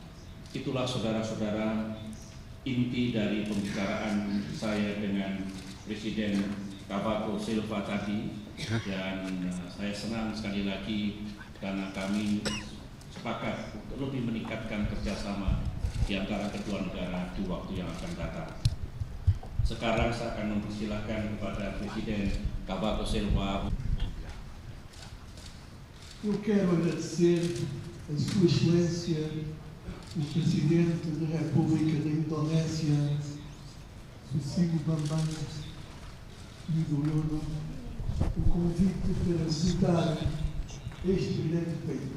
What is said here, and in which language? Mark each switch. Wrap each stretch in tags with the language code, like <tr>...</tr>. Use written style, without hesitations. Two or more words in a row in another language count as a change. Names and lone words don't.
<id>Itulah saudara-saudara inti dari pembicaraan saya dengan Presiden Cavaco Silva tadi, dan saya senang sekali lagi karena kami sepakat untuk lebih meningkatkan kerjasama di antara kedua negara di waktu yang akan datang. Sekarang saya akan mempersilahkan kepada Presiden Cavaco Silva.</id> <pt>Eu quero agradecer a Sua Excelência, o Presidente da República da Indonésia, Susilo Bambang Yudhoyono, o convite para visitar este grande país.</pt>